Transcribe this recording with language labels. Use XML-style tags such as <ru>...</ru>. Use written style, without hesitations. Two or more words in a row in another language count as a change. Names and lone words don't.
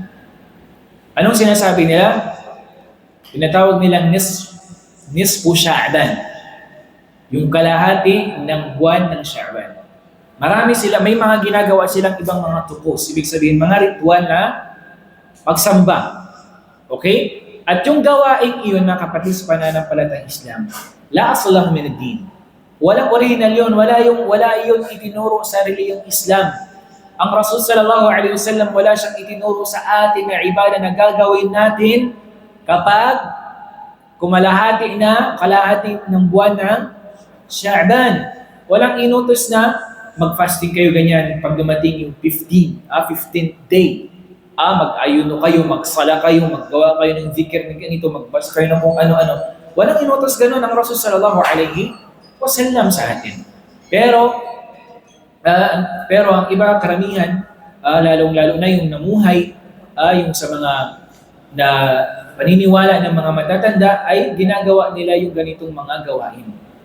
<tl>Anong sinasabi nila? Tinatawag nilang nisfu Sha'ban. Yung kalahati ng buwan ng Sha'ban. May mga ginagawa silang ibang mga tukos. Ibig sabihin, mga ritual na pagsamba. Okay? At yung gawaing iyon na kapatid sa pananampalatayang Islam,</tl> <ar>لا أصله من الدين.</ar> <tl>Walang original yun. Wala yung itinuro sa reliyong Islam. Ang Rasul</tl> <ar>صلى الله عليه وسلم</ar> <tl>wala siyang itinuro sa atin na ibadah na gagawin natin kapag kalahati ng buwan ng Sha'ban. Walang inutos na mag-fasting kayo ganyan pag dumating yung 15th day. Mag-ayuno kayo, magsala kayo, maggawa kayo ng zikir ng ganito, magbasa kayo ng kung ano-ano. Walang inutos ganun ang Rasul</tl> <ar>صلى الله عليه وسلم</ar> <tl>sa atin. Pero ang iba karamihan, lalong-lalo na yung namuhay, yung sa mga na paniniwala ng mga matatanda ay ginagawa nila yung ganitong mga gawain.</tl>